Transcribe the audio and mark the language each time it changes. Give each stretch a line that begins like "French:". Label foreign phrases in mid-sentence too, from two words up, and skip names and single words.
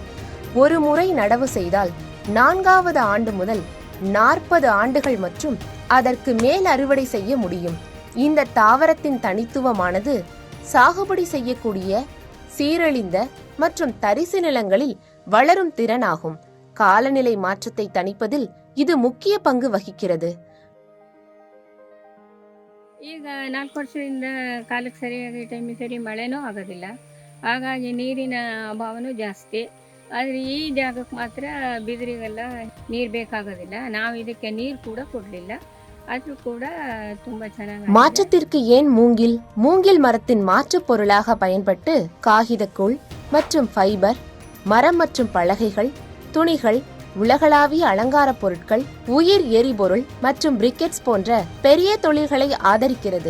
Tamil: ஒரு முறை நடவு செய்தால் 4வது ஆண்டு முதல் 40 ஆண்டுகள் மற்றும் அதற்கு மேல் அறுவடை செய்ய முடியும். இந்த தாவரத்தின் தனித்துவமானது சாகுபடி செய்யக்கூடிய சீரழிந்த மற்றும் தரிசு நிலங்களில் வளரும் திறனாகும். காலநிலை மாற்றத்தை தணிப்பதில் இது முக்கிய பங்கு வகிக்கிறது.
Kannada: ಈಗ 4 ವರ್ಷದಿಂದ ಕಾಲಕ್ಕೆ ಸರಿಯಾಗಿ ಟೈಮಿಗೆ ಸರಿ ಮಳೆನೂ ಆಗೋದಿಲ್ಲ. ಹಾಗಾಗಿ ನೀರಿನ ಅಭಾವನೂ ಜಾಸ್ತಿ. ಆದರೆ ಈ ಜಾಗಕ್ಕೆ ಮಾತ್ರ ಬಿದಿರಿಗೆಲ್ಲ ನೀರು ಬೇಕಾಗೋದಿಲ್ಲ. ನಾವು ಇದಕ್ಕೆ ನೀರು ಕೂಡ ಕೊಡಲಿಲ್ಲ. ಆದರೂ ಕೂಡ ತುಂಬ ಚೆನ್ನಾಗಿ.
Tamil: மாற்றத்திற்கு ஏன் மூங்கில்? மூங்கில் மரத்தின் மாற்றுப் பொருளாக பயன்பட்டு காகிதக்கூழ் மற்றும் ஃபைபர், மரம் மற்றும் பலகைகள், துணிகள், உலகளாவிய அலங்கார பொருட்கள், உயிர் எரிபொருள் மற்றும் பிரிக்கெட்ஸ் போன்ற பெரிய தொழில்களை ஆதரிக்கிறது.